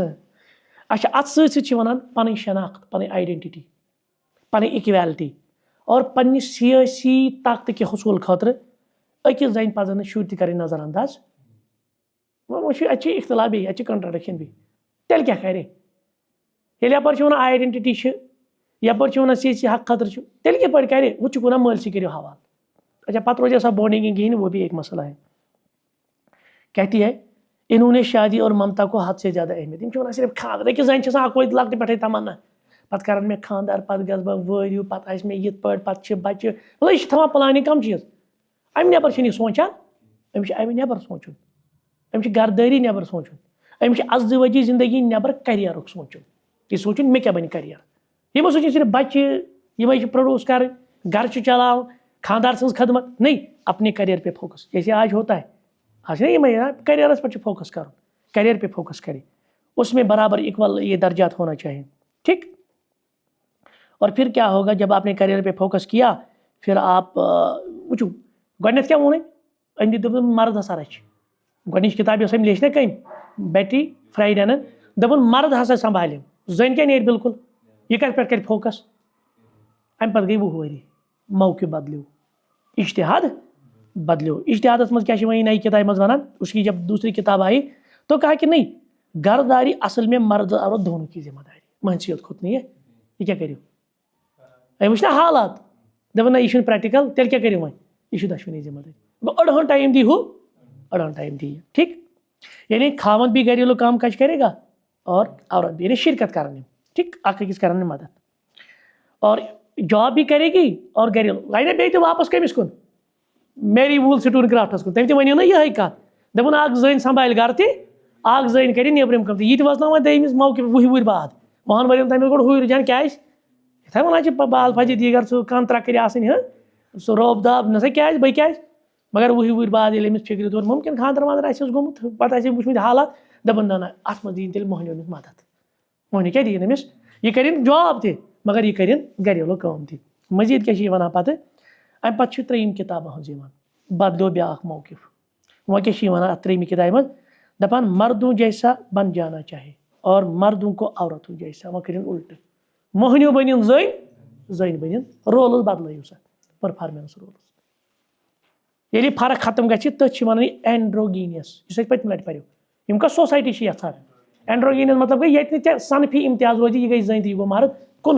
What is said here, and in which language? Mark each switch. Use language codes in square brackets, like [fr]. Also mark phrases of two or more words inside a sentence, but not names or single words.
[ks] اچھا اَتھ سۭتۍ سۭتۍ چھِ وَنان پَنٕنۍ شناخت، پَنٕنۍ آیڈینٹِٹی، پَنٕنۍ اِکویلٹی، اور پَنٕنہِ سِیٲسی طاقتہٕ کہِ حصوٗل خٲطرٕ أکِس زَنہِ پَزن نہٕ شُرۍ تہِ کَرٕنۍ نظر انداز. وۄنۍ چھُ اَتہِ چھِ اختلاف بیٚیہِ، اَتہِ چھِ کَنٹرڈِکشن بیٚیہِ. تیٚلہِ کیاہ کَرِ؟ ییٚلہِ یَپٲرۍ چھِ وَنان آیڈینٹِٹی چھِ، یَپٲرۍ چھِ وَنان سِیٲسی حق خٲطرٕ چھُ، تیٚلہِ کِتھ پٲٹھۍ کَرِ؟ ہُہ چھُکھ وَنان مٲلسٕے کٔرِو حوالہٕ. اچھا پَتہٕ روزِ سا بانڈنگ کِہیٖنۍ، [ur] وہ بھی ایک مسئلہ ہے. کہتی ہے انہوں نے شادی اور ممتا کو حد سے زیادہ اہمیت. [ks] یِم چھِ وَنان صرف خاندر. أکِس زَنہِ چھِ آسان اَکوے لۄکٹہِ پٮ۪ٹھٕے تَمنا، پَتہٕ کَرَن مےٚ خاندار، پَتہٕ گژھٕ بہٕ وٲرِو، پَتہٕ آسہِ مےٚ یِتھ پٲٹھۍ، پَتہٕ چھِ بَچہِ. مطلب یہِ چھِ تھاوان پٕلانِنٛگ کَم چیٖز. اَمہِ نٮ۪بر چھِنہٕ یہِ سونٛچان، أمِس چھِ اَمہِ نٮ۪بر سونٛچُن، أمِس چھِ گردٲری نٮ۪بر سونٛچُن، أمِس چھِ ازدِوٲجی زندگی نٮ۪بر کیریرُک سونٛچُن. یہِ سونٛچُن مےٚ کیاہ بَنہِ کیریر. یِمو سونٛچُن صرف بَچہِ یِمے چھِ پرٛوڈوٗس کَرٕنۍ، گرٕ چھُ چلاوُن، خاندار سٕنٛز خدمت. [ur] نہیں، اپنے کیریئر پہ فوکس. جیسے آج ہوتا ہے، آج [ks] چھِنہ یِمے کیریرس پٮ۪ٹھ چھُ فوکس کَرُن، [ur] کیریئر پہ فوکس کرے، اس میں برابر اکول یہ درجات ہونا چاہیے. ٹھیک. اور پھر کیا ہوگا جب آپ نے کیریئر پہ فوکس کیا، پھر آپ [ks] وٕچھو گۄڈنٮ۪تھ کیاہ ووٚن أمۍ دیُت دوٚپُن مرد ہسا رَچھِ. گۄڈنِچ کِتاب یۄس أمۍ لیٚچھ نا کٔمۍ؟ بیٹی فرٛایڈنن، دوٚپُن مرد ہسا سنٛبھالِم، زٔنۍ کیاہ نیرِ بالکل. یہِ کَتھ پٮ۪ٹھ کَرِ فوکس؟ اَمہِ پَتہٕ گٔے 20 ؤری، موقعہٕ بدلیو، اجتہاد بدلیو. اجتہادس منٛز کیاہ چھِ وۄنۍ نئی کتابہِ منٛز وَنان؟ [ur] اس کی جب دوسری کتاب آئی تو کہا کہ نہیں، گھرداری اصل میں مرد عورت دونوں کی ذمہ داری. [ks] مہنسی یوت کھوٚت نہٕ یہِ کیاہ کٔرِو؟ أمۍ وٕچھ نا حالات، دَپان نہ یہِ چھُنہٕ پریکٹِکل، تیٚلہِ کیاہ کٔرِو وۄنۍ؟ یہِ چھُ دۄشوٕنی ذمہ دٲری. گوٚو أڑہن ٹایم دی ہُہ، أڑہن ٹایم دی یہِ. ٹھیک. [ur] یعنی خاوند بھی گھریلو کام کاج کرے گا اور عورت بھی، یعنی [ks] شرکت کرن یِم. [ur] ٹھیک. [ks] اکھ أکِس کرن یِم مدد، [ur] اور جاب بھی کرے گی اور گھریلو. [ks] گٔے نا بیٚیہِ تہِ واپس کٔمِس کُن؟ میری ووٗل سٹون کرافٹس کُن. تٔمۍ تہِ ؤنِو نا یِہے کَتھ، دَپُن اکھ زٔنۍ سنٛبھالہِ گرٕ تہِ، اکھ زٔنۍ کرِ نیبرِم کٲم تہِ. یہِ تہِ وَژھناوان دوٚیمِس موقعہٕ 20 ؤری بعد، 10 ؤرین تام گۄڈٕ ہُے رُجحان. کیازِ؟ یِتھے وَنان چھِ بال فجہِ دیٖگر سُہ کَنہٕ ترٛکٕرۍ آسٕنۍ، سُہ روب داب نہ سا کیازِ بہٕ کیازِ. مگر 20 ؤری بعد ییٚلہِ أمِس فِکرِ توٚر، مُمکِن خاندر واندر آسٮ۪س گوٚمُت، پَتہٕ آسہِ وٕچھمٕتۍ حالات، دَپان نہ نہ اَتھ منٛز دِیِن تیٚلہِ مۄہنیو أمِس مدد. مۄہنیو کیاہ دِیِن أمِس؟ یہِ کٔرِنۍ جاب تہِ مگر یہِ کٔرِنۍ گھریلو کٲم تہِ. مٔزیٖد کیاہ چھِ یہِ وَنان پَتہٕ؟ اَمہِ پَتہٕ چھِ 3یم کِتاب ہٕنٛز یِوان، بدلیو بیٛاکھ موقف. وۄنۍ کیاہ چھِ یہِ وَنان اَتھ 3مہِ کِتابہِ منٛز؟ [ur] دَپان مردوں جیسا بن جانا چاہے اور مردوں کو عورتوں جیسا. [ks] وۄنۍ کٔرِنۍ اُلٹہٕ، مۄہنیو بٔنِن زٔنۍ، زٔنۍ بٔنِن رولٕز بدلٲیِو سا، [en] performance roles. [ks] ییٚلہِ یہِ فرق ختم گژھِ تٔتھۍ چھِ وَنان یہِ اینڈروگینیس، یُس أسۍ پٔتمہِ لٹہِ پَریو. یِم کۄس سوسایٹی چھِ یَژھان؟ اینڈروگینیس مطلب گٔے ییٚتہِ نہٕ ژےٚ صنفی امتیاز روزِ، یہِ گٔے زٔنۍ تہٕ یہِ گوٚو مرد کُنُے.